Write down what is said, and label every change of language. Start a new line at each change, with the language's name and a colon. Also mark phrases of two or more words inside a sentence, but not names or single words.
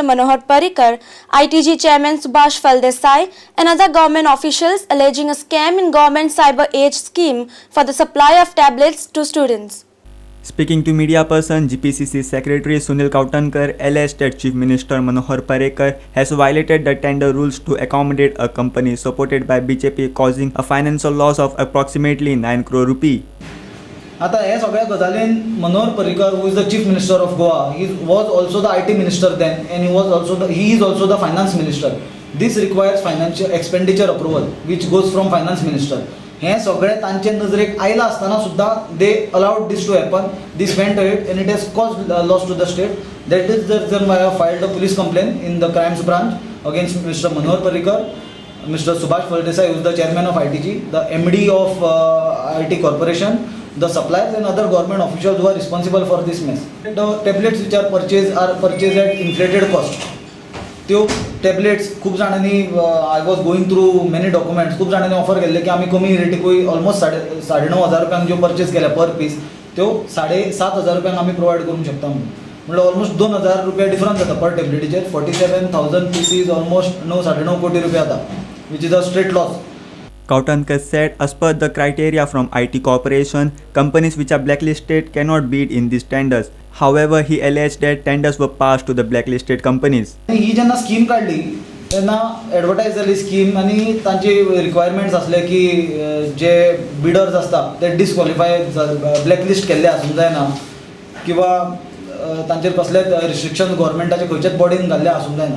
English: Manohar Parrikar, ITG Chairman Subhash Phaldesai and other government officials alleging a scam in government cyber age scheme for the supply of tablets to students. Speaking to media person, GPCC Secretary Sunil Kautankar alleged that Chief Minister Manohar Parrikar has violated the tender rules to accommodate a company supported by BJP, causing a financial loss of approximately 9 crore rupee.
Konkani: आता हे सगळ्या गजालीन मनोहर पर्रीकर,
English: who is the Chief Minister of Goa, he was also the IT Minister then, and he is also the Finance Minister. This requires financial expenditure approval, which goes from Finance Minister.
Konkani: हे सगळे तांचे नजरेक आयला असताना सुद्धा
English: they allowed this to happen. This went ahead and it has caused loss to the state. That is the reason why I have filed a police complaint in the crimes branch against Mr. Manohar Parrikar, Mr. Subhash Phaldesai, who is the chairman of ITG, the MD of IT Corporation, the suppliers and other government officials who are responsible for this mess. The tablets which are purchased at inflated cost.
Konkani: त्यो टॅबलेट्स खूप जाणांनी
English: I was going through many documents,
Konkani: खूप जाणांनी ऑफर केल्ले की आमी कमी रेटीकूय ऑलमोस्ट 9,500 रुपयांक ज्यो परचेस केल्या
English: per piece
Konkani: त्यो 7,500 रुपयांक आमी प्रोवायड करूंक शकता म्हणल्यार ऑलमोस्ट 2,000 रुपया डिफरन्स जाता पर टॅबलेटीचेर. 47,000 पीसीस ऑलमोस्ट 9-9.5 कोटी रुपया जाता,
English: which is a straight loss. Kautankar said, as per the criteria from IT Corporation, companies which are blacklisted cannot bid in these tenders. However, he alleged that tenders were passed to the blacklisted companies.
Konkani: ही जेन्ना स्कीम काडली तेन्ना एडवर्टायज जाली स्कीम आनी तांचे रिक्वायरमेंट्स आसले की जे बिडर्स आसता ते डिस्क्वॉलिफाय ब्लॅकलिस्ट केल्ले आसूंक जायना किंवा तांचेर कसलेच रिस्ट्रिक्शन गव्हर्मेंटाचे खंयच्याच बॉडीन घाल्ले आसूंक जायना.